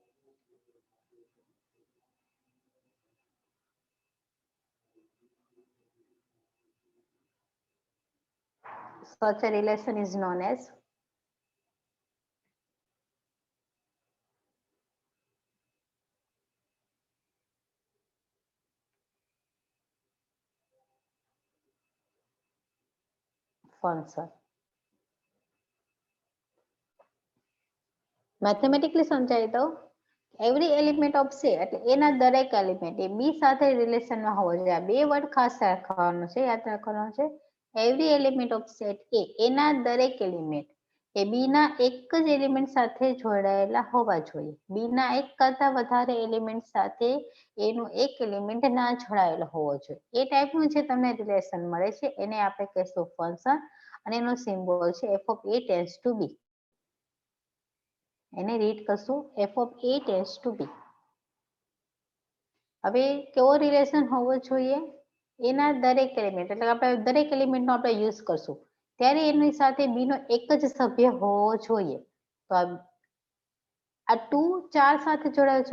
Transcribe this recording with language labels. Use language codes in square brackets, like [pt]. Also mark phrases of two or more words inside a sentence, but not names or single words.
[en] Such a relation is known as function. [gu] મેથેમેટિકલી સમજાવી દઉં, [en] every element of C [gu] એટલે એના દરેક એલિમેન્ટ એ બી સાથે રિલેશનમાં હોવો જોઈએ. આ બે વર્ડ ખાસ રાખવાનું છે, યાદ રાખવાનું છે. [en] every element of set [gu] એ એના દરેક એલિમેન્ટ એ બી ના એક જ એલિમેન્ટ સાથે જોડાયેલા હોવા જોઈએ. બી ના એક કરતા વધારે એલિમેન્ટ સાથે એનો એક એલિમેન્ટ ના જોડાયેલો હોવો જોઈએ. એ ટાઈપનું જે તમને રિલેશન મળે છે એને આપણે કહીશું ફંક્શન અને એનો સિમ્બોલ છે [en] f of a tends to b. [gu] એને રીડ કરશું [en] f of a tends to b. [gu] હવે કેવો રિલેશન હોવો જોઈએ? એના દરેક એલિમેન્ટ એટલે આપણે દરેક એલિમેન્ટનો આપણે યુઝ કરશું ત્યારે એની સાથે બી નો એક જ સભ્ય હોવો જોઈએ. તો આ 2 4 સાથે જોડાયેલો છે.